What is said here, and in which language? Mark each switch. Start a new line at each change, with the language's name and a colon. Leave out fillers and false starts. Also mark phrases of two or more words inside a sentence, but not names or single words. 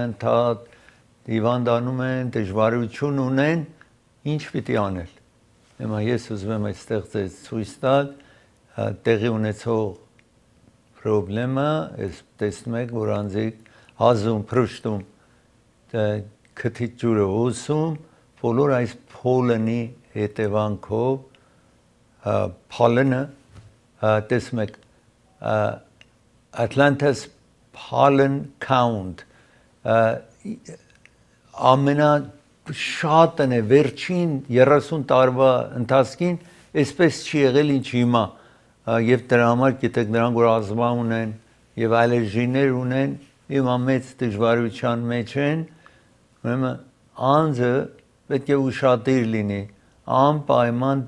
Armenian: անընդհատ, հիվանդանում են, դժվարություն ունեն, ինչ պիտի անել։ Հիմա ես ուզում եմ այստեղ ձեզ ցույց տալ տեղի ունեցող խնդրումը, այս տեսնում եք, որ անձիկ հազում, փրուշտում, քթի ջուրը հոսում, բոլոր այս փոլենի հետևանքով pollen տեսնում եք
English: Atlantis pollen count
Armenian: ամենաշատն է վերջին 30 տարվա ընթացքին այսպես չի եղել ինչ հիմա եւ դրա համար գիտեք նրանք որ ազմա ունեն եւ ալերգիներ ունեն հիմա մեծ դժվարության մեջ են ուրեմն անձը պետք է ուշադիր լինի անպայման